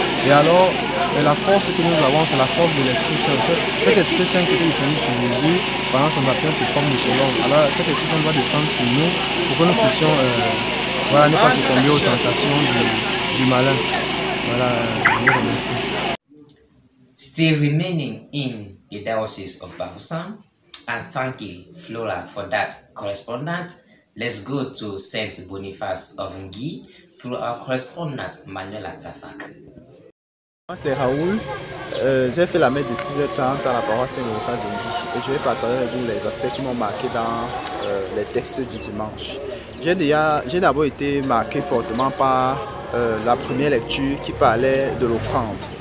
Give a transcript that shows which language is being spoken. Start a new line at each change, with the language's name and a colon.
French: Et alors, la force que nous avons, c'est la force de l'Esprit Saint. Cet Esprit Saint qui était descendu sur Jésus pendant son baptême sous forme de colombe. Alors, cet Esprit Saint doit descendre sur nous pour que nous puissions ne pas succomber aux tentations du malin. Voilà, je vous remercie.
English: Still remaining in the Diocese of Bafoussam, and thank you, Flora, for that correspondence. Let's go to Saint Boniface of Ngui through our correspondent, Manuela Tsafak.
French: Moi, c'est Raoul. J'ai fait la messe de 6h30 à la paroisse Saint-Boniface de Ngui et je vais partager avec vous les aspects qui m'ont marqué dans les textes du dimanche. J'ai d'abord été marqué fortement par la première lecture qui parlait de l'offrande.